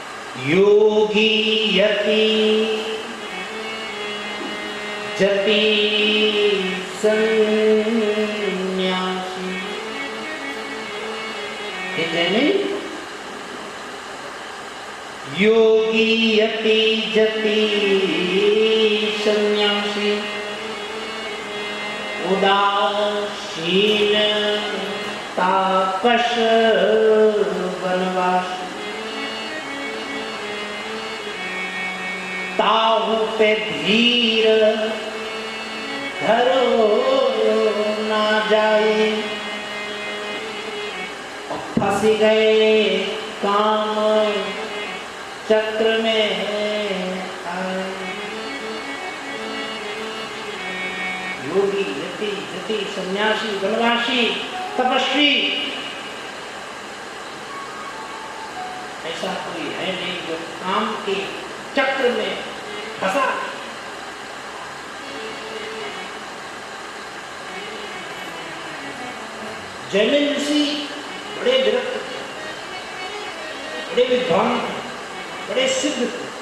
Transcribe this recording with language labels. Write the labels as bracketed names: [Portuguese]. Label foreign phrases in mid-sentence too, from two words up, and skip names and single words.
[Hindi] योगी यति जति सन्यासी। योगी यति जति सन्यासी उदासीन तापस वनवासी। ताहू पे धीर धरो ना जाए, फंस गए काम चक्र में आए। योगी यति जति सन्यासी वनवासी तपस्वी ऐसा कोई है नहीं जो काम के चक्र में फंसा। जैमिन ऋषि बड़े विरक्त, बड़े विद्वान, बड़े सिद्ध थे।